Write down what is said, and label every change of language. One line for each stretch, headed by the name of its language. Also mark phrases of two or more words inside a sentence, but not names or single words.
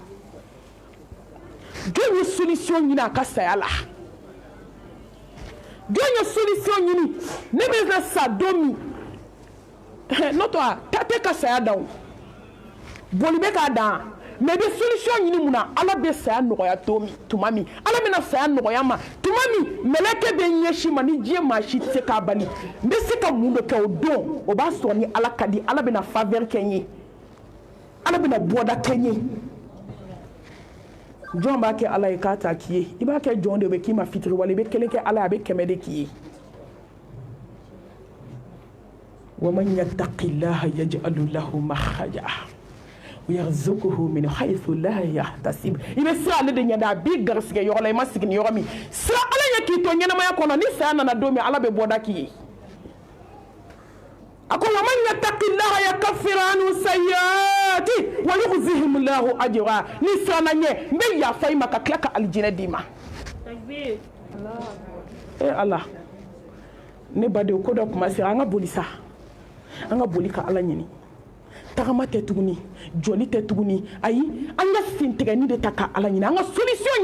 Bambara: jɔn ye solution ɲini a ka saya la jɔn ye solution ɲini ne bɛ na sa don min n'o tɛ taa tɛ ka saya dan o boli bɛ k'a dan mais bɛ solution ɲini mun na Ala bɛ saya nɔgɔya tuma min Ala bɛna saya nɔgɔya ma tuma min mɛlɛkɛ bɛ ɲɛsin ma ni diɲɛ maa si tɛ se k'a bali n bɛ se ka mun de kɛ o don o b'a sɔrɔ ni Ala ka di Ala bɛna faveur kɛ n ye Ala bɛna bɔda kɛ n ye jɔn b'a kɛ Ala ye k'a t'a k'i ye I b'a kɛ jɔn de bɛ k'i ma fitiri wala I bɛ kelen kɛ Ala ye a bɛ kɛmɛ de k'i ye
Arabic: ومن يتق الله يجعل له مخرجا ويرزقه من حيث لا يحتسب
Bambara: ibe sira ale de ɲɛda a b'i garisɛgɛ yɔrɔ la I ma sigi ni yɔrɔ min sira Ala ye k'i to ɲɛnamaya kɔnɔ ni saya nana don min Ala bɛ bɔda k'i ye a ko
Arabic: ومن يتق الله يكفر عنه سيئاته ويجزيه الله أجرا
Bambara: ni sira na ɲɛ n bɛ yafa I ma ka tila ka alijinɛ d'i ma Ala ne badenw ko dɔ kuma sera an ka boli sa an ka boli ka Ala ɲini tagama tɛ tuguni joli tɛ tuguni ayi an ka sen tigɛni de ta ka Ala ɲini an ka solution